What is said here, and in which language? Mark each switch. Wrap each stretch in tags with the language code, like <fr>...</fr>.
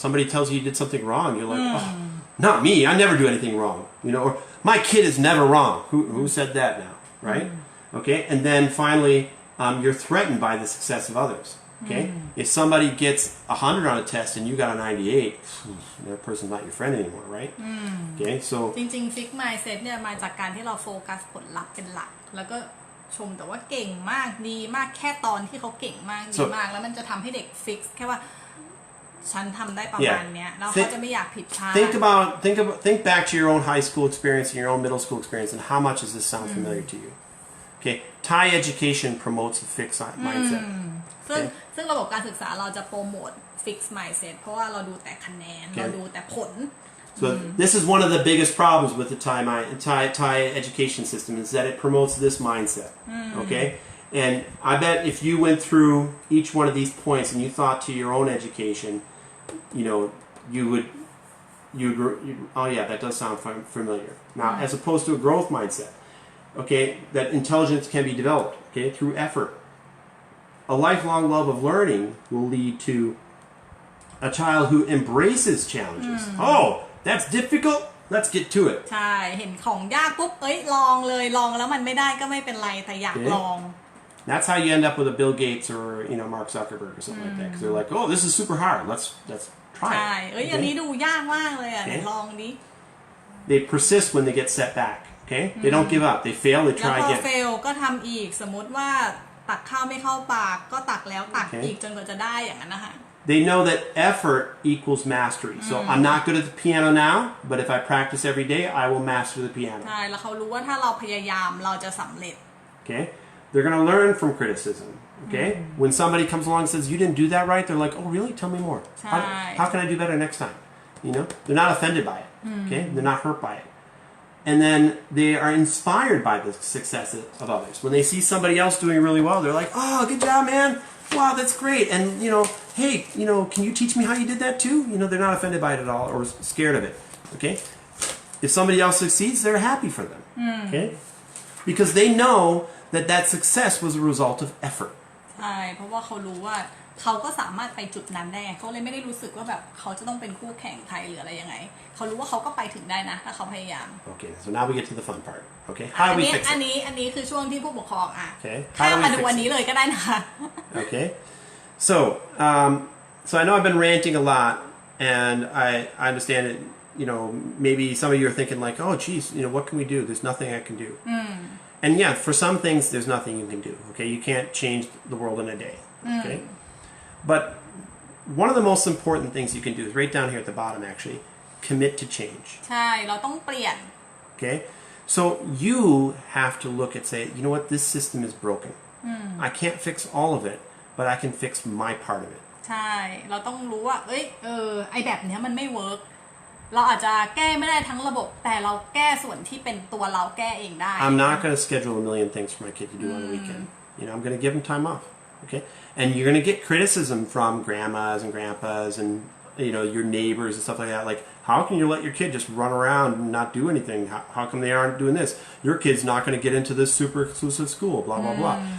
<en>Somebody tells you did something wrong, you're like, oh, not me, I never do anything wrong, or my kid is never wrong. Who said that now, right? Okay, and then finally, you're threatened by the success of others. Okay, if somebody gets 100 on a test and you got a 98, that person's not your friend anymore, right? Okay, so</en> <th>จริงๆ fixed mindset เนี่ยมาจากการที่เราโฟกัสผลลัพธ์เป็นหลักแล้วก็ชมแต่ว่าเก่งมากดีมากแค่ตอนที่เขาเก่งมากดีมากแล้วมันจะทำให้เด็ก fix แค่ว่าฉันทำได้ประมาณเนี้ยแล้วเขาจะไม่อยากผิดพลาด</th> <en>think back to your own high school experience and your own middle school experience and how much does this sound familiar to you? Okay, Thai education promotes a fixed mindset.</en> <th>ซึ่งระบบการศึกษาเราจะโปรโมท fixed mindset เพราะว่าเราดูแต่คะแนนเราดูแต่ผล</th> <en>So this is one of the biggest problems with the Thai education system is that it promotes this mindset. Okay, and I bet if you went through each one of these points and you thought to your own education, you would oh yeah, that does sound familiar. Now, as opposed to a growth mindset, okay, that intelligence can be developed, okay, through effort. A lifelong love of learning will lead to a child who embraces challenges. Oh, that's difficult. Let's get to it.</en> <th>ใช่เห็นของยากปุ๊บลองเลยลองแล้วมันไม่ได้ก็ไม่เป็นไรแต่อยากลอง</th> <en>That's how you end up with a Bill Gates or Mark Zuckerberg or something like that because they're like, oh, this is super hard. Let's try</en> <th>ใช่</th> <en>it.</en> <th>อันนี้ดูยากมากเลยลองดิ</th> <en>They persist when they get set back. Okay, they don't give up. They fail. They</en> <th>แล้ว</th> <en>try</en> <th>พอ</th> <en>again.</en> <th>เฟลก็ทำอีกสมมติว่าตักข้าวไม่เข้าปากก็ตักแล้วตักอีกจนกว่าจะได้อย่างนั้นนะคะ</th> <en>They know that effort equals mastery. So I'm not good at the piano now, but if I practice every day, I will master the piano.</en> <th>ใช่แล้วเขารู้ว่าถ้าเราพยายามเราจะสำเร็จ</th> <en>Okay, they're going to learn from criticism. Okay, when somebody comes along and says you didn't do that right, they're like, oh really? Tell me more. How can I do better next time? They're not offended by it. Okay, they're not hurt by it. And then they are inspired by the success of others. When they see somebody else doing really well, they're like, oh, good job, man. Wow, that's great. And, hey, can you teach me how you did that too? They're not offended by it at all or scared of it. Okay? If somebody else succeeds, they're happy for them. Okay? Because they know that success was a result of effort.</en> <th>ใช่เพราะว่าเขารู้ว่าเขาก็สามารถไปจุดนั้นได้เขาเลยไม่ได้รู้สึกว่าแบบเขาจะต้องเป็นคู่แข่งใครหรืออะไรยังไงเขารู้ว่าเขาก็ไปถึงได้นะถ้าเขาพยายาม</th> <en>Okay, so now we get to the fun part. Okay, how do we fix it?</en> <th>อันนี้คือช่วงที่ผู้ปกครอง</th> <en>Okay,</en> <th>ข้ามมาดูวันนี้เลยก็ได้นะคะ</th> <en>Okay, so I know I've been ranting a lot, and I understand it. Maybe some of you are thinking like, oh, geez, what can we do? There's nothing I can do. And yeah, for some things, there's nothing you can do. Okay, you can't change the world in a day. Okay, but one of the most important things you can do is right down here at the bottom, actually, commit to change.</en> <th>ใช่เราต้องเปลี่ยน</th> <en>Okay, so you have to look at say, you know what, this system is broken. I can't fix all of it, but I can fix my part of it.</en> <th>ใช่เราต้องรู้ว่าไอแบบเนี้ยมันไม่เวิร์กเราอาจจะแก้ไม่ได้ทั้งระบบแต่เราแก้ส่วนที่เป็นตัวเราแก้เองได้</th> <en>I'm not going to schedule a million things for my kid to do on the weekend. I'm going to give him time off. Okay, and you're going to get criticism from grandmas and grandpas and your neighbors and stuff like that. Like, how can you let your kid just run around and not do anything? How come they aren't doing this? Your kid's not going to get into this super exclusive school. Blah blah blah.</en>